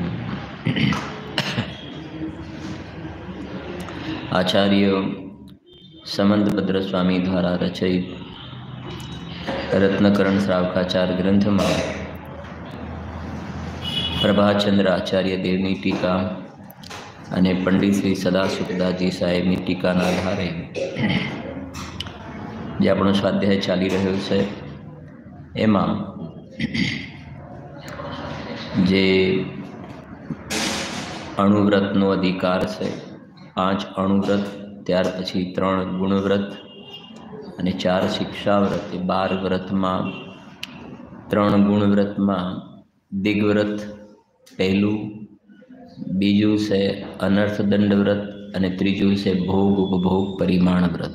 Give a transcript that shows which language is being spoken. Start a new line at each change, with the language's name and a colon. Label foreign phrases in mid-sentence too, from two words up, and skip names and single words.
Hindi: आचार्य समंतभद्र स्वामी द्वारा रचित रत्नकरण श्रावकाचार ग्रंथ में
Gujarati: પ્રભાચંદ્ર આચાર્ય દેવની ટીકા અને પંડિત શ્રી સદાસુખદાસજી સાહેબની ટીકાના આધારે જે આપણો સ્વાધ્યાય ચાલી રહ્યો છે એમાં જે અણુવ્રતનો અધિકાર છે, 5 અણુવ્રત, ત્યાર પછી 3 ગુણવ્રત અને 4 શિક્ષાવ્રત, 12 વ્રતમાં 3 ગુણવ્રતમાં દિગ્વ્રત પહેલું, બીજું છે અનર્થદંડ વ્રત અને ત્રીજું છે ભોગ ઉપભોગ પરિમાણ વ્રત.